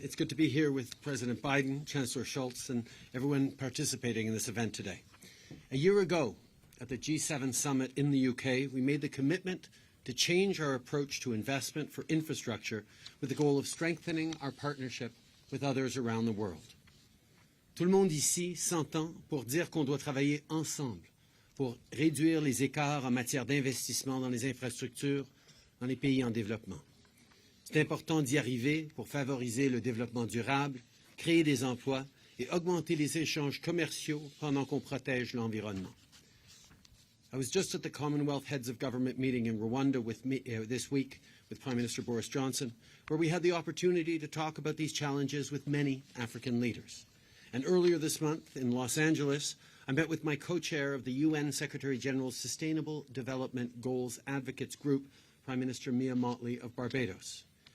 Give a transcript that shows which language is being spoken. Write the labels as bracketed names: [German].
[English] It's good to be here with President Biden, Chancellor Schultz, and everyone participating in this event today. A year ago, at the G7 summit in the UK, we made the commitment to change our approach to investment for infrastructure with the goal of strengthening our partnership with others around the world. [French] Tout le monde ici s'entend pour dire qu'on doit travailler ensemble pour réduire les écarts en matière d'investissement dans les infrastructures dans les pays en développement. C'est important d'y arriver pour favoriser le développement durable, créer des emplois et augmenter les échanges commerciaux pendant qu'on protège l'environnement. [English] I was just at the Commonwealth Heads of Government meeting in Rwanda this week with Prime Minister Boris Johnson, where we had the opportunity to talk about these challenges with many African leaders. And earlier this month in Los Angeles, I met with my co-chair of the UN Secretary-General's Sustainable Development Goals Advocates Group, Prime Minister Mia Mottley of Barbados.